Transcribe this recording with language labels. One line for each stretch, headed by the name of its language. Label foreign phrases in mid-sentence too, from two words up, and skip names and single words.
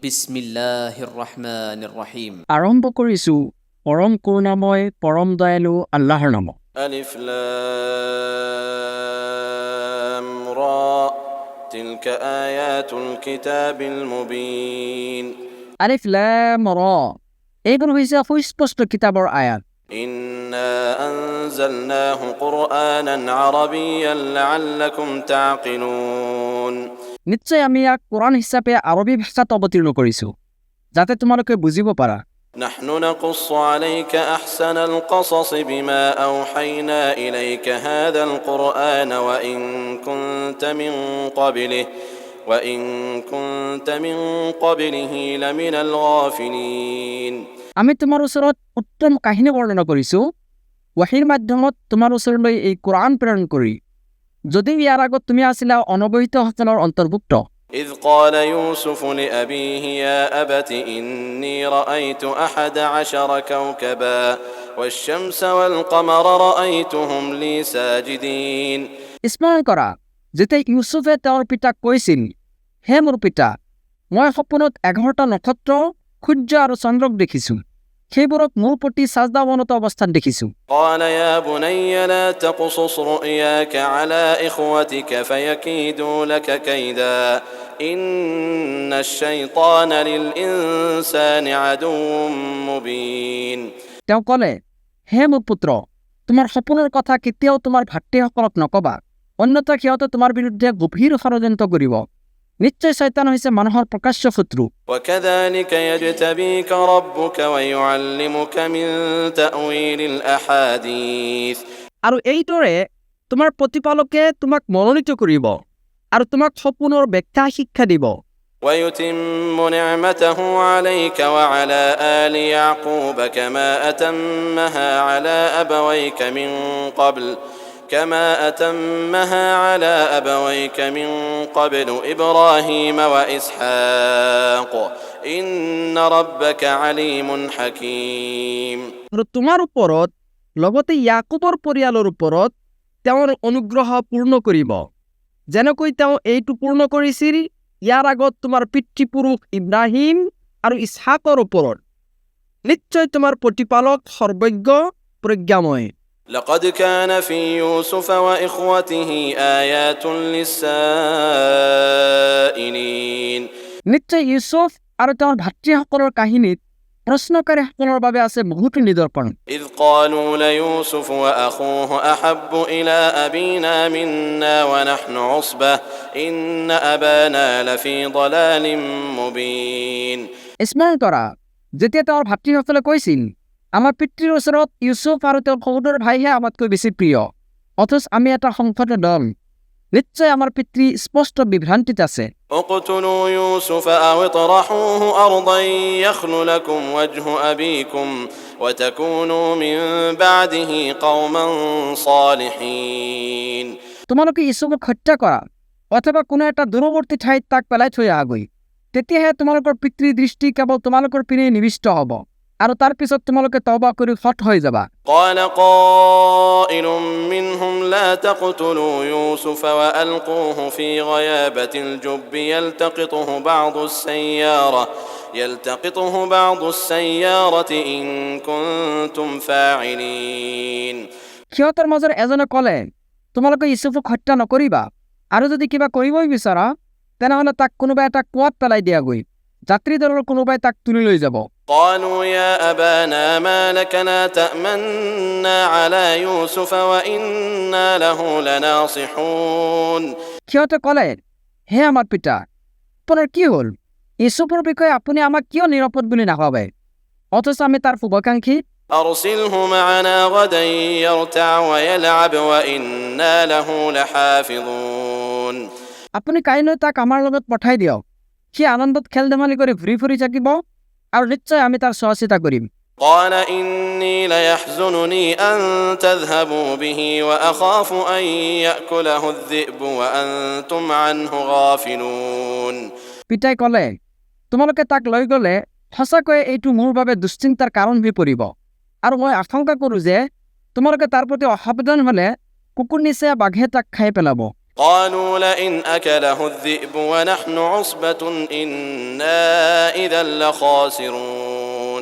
Arabic: بسم الله الرحمن الرحيم.
Assamese: আৰম্ভ কৰিছোঁ পৰম কৰুণাময় পৰম দয়ালু আল্লাহৰ নামত।
Arabic: ألف لام را تلك آيات الكتاب المبين
Assamese: আলিফ লাম ৰ এইবোৰ হৈছে সুস্পষ্ট কিতাপৰ আয়াত।
Arabic: إنا أنزلناه قرآنا عربيا لعلكم تعقلون
Assamese: নিশ্চয় আমি ইয়াক কোৰাণ হিচাপে আৰবী ভাষাত অৱতীৰ্ণ কৰিছোঁ যাতে তোমালোকে বুজিব পাৰা।
Arabic: نحن نقص عليك أحسن القصص بما أوحينا إليك هذا القرآن وإن كنت من قبله لمن الغافلين
Assamese: আমি তোমাৰ ওচৰত উত্তম কাহিনী বৰ্ণনা কৰিছোঁ ৱাহীৰ মাধ্যমত তোমাৰ ওচৰলৈ এই কোৰাণ প্ৰেৰণ কৰি, যদিও ইয়াৰ আগত তুমি আছিলা অনৱহিতসকলৰ অন্তৰ্ভুক্ত।
Arabic: إذ قال يوسف لأبيه يا أبت إني رأيت 11 كوكبا والشمس والقمر رأيتهم لي ساجدين
Assamese: স্মৰণ কৰা যেতিয়া ইউচুফে তেওঁৰ পিতাক কৈছিল, হে মোৰ পিতা, মই সপোনত 11টা নক্ষত্ৰ, সূৰ্য আৰু চন্দ্ৰক দেখিছোঁ, সেইবোৰক মোৰ প্ৰতি সাজদাৱনত অৱস্থাত দেখিছোঁ।
Arabic: قال يا بني لا تقصص رؤياك على إخوتك فيكيدوا لك كيدا إن الشيطان للإنسان عدو مبين
Assamese: তেওঁ ক'লে, হে মোৰ পুত্ৰ, তোমাৰ সপোনৰ কথা কেতিয়াও তোমাৰ ভাতৃসকলক নকবা, অন্যথা সিহঁতে তোমাৰ বিৰুদ্ধে গভীৰ ষড়যন্ত্ৰ কৰিব। নিশ্চয় শয়তান হৈছে মানুহৰ প্ৰকাশ্য শত্ৰু।
Arabic: وكذلك يجتبيك ربك ويعلمك من تأويل الأحاديث
Assamese: আৰু এইদৰে তোমাৰ প্ৰতিপালকে তোমাক মনোনীত কৰিব আৰু তোমাক সপোনৰ ব্যাখ্যা শিক্ষা দিব।
Arabic: ويتم نعمته عليك وعلى آل يعقوب كما أتمها على أبويك من قبل إبراهيم وإسحاق إن ربك عليم حكيم
Assamese: আৰু তোমাৰ ওপৰত লগতে ইয়াকুবৰ পৰিয়ালৰ ওপৰত তেওঁৰ অনুগ্ৰহ পূৰ্ণ কৰিব, যেনেকৈ তেওঁ এইটো পূৰ্ণ কৰিছিল ইয়াৰ আগত তোমাৰ পিতৃপুৰুষ ইব্ৰাহিম আৰু ইছহাকৰ ওপৰত। নিশ্চয় তোমাৰ প্ৰতিপালক সৰ্বজ্ঞ প্ৰজ্ঞাময়।
Arabic: لقد كان في يوسف وإخوته آيات للسائلين
Assamese: নিশ্চয় ইউচুফ আৰু তেওঁৰ ভাতৃসকলৰ কাহিনীত প্ৰশ্নকাৰীসকলৰ বাবে আছে বহুতো নিদৰ্শন।
Arabic: إذ قالوا ليوسف وأخوه أحب إلى أبينا منا ونحن عصبة إن أبانا لفي ضلال مبين
Assamese: স্মৰণ কৰা যেতিয়া তেওঁৰ ভাতৃসকলে কৈছিল, আমাৰ পিতৃৰ ওচৰত ইউচুফ আৰু তেওঁৰ সহোদৰ ভাইহে আমাতকৈ বেছি প্ৰিয়, অথচ আমি এটা সংসদ দল। নিশ্চয় আমাৰ পিতৃ স্পষ্ট বিভ্ৰান্তিত আছে।
Arabic: اقتلوا يوسف أو اطرحوه أرضا يخل لكم وجه أبيكم وتكونوا من بعده قوما صالحين
Assamese: তোমালোকে ইউচুফক হত্যা কৰা অথবা কোনো এটা দূৰৱৰ্তী ঠাইত তাক পেলাই থৈ আহাগৈ, তেতিয়াহে তোমালোকৰ পিতৃৰ দৃষ্টি কেৱল তোমালোকৰ পিনে নিবিষ্ট হ'ব আৰু তাৰ পিছত তোমালোকে তওবা কৰি সৎ হৈ যাবা।
Arabic: قال قائل منهم لا تقتلوا يوسف وألقوه في غيابة الجب يلتقطه بعض السيارة إن كنتم فاعلين
Assamese: সিহঁতৰ মাজৰ এজনে ক'লে, তোমালোকে ইউচুফক হত্যা নকৰিবা, আৰু যদি কিবা কৰিবই বিচৰা তেনেহ'লে তাক কোনোবা এটা কুঁৱাত পেলাই দিয়াগৈ, যাত্ৰী দলৰ কোনোবাই তাক তুলি লৈ যাব।
Arabic: قالوا يا أبانا ما لك لا تأمنا على يوسف وإنا له لناصحون
Assamese: সিহঁতে ক'লে, হে আমাৰ পিতা, আপোনাৰ কি হ'ল? ইউচুফৰ বিষয়ে আপুনি আমাক কিয় নিৰাপদ বুলি নাভাবে, অথচ আমি তাৰ শুভাকাংক্ষী।
Arabic: أرسله معنا غدا يرتع ويلعب وإنا له لحافظون
Assamese: আপুনি কাইলৈ তাক আমাৰ লগত পঠাই দিয়ক, সি আনন্দত খেল ধেমালি কৰি ঘূৰি ফুৰি থাকিব আৰু নিশ্চয় আমি তাৰ চোৱা চিতা কৰিম।
Arabic: قال إني ليحزنني أن تذهبوا به وأخاف أن يأكله الذئب وأنتم عنه غافلون
Assamese: পিতাই ক'লে, তোমালোকে তাক লৈ গ'লে সঁচাকৈয়ে এইটো মোৰ বাবে দুশ্চিন্তাৰ কাৰণ হৈ পৰিব, আৰু মই আশংকা কৰোঁ যে তোমালোকে তাৰ প্ৰতি অসাৱধান হ'লে কুকুৰ নিচেই বাঘে তাক খাই পেলাব।
Arabic: قالوا لئن أكله الذئب ونحن عصبة إنا إذا لخاسرون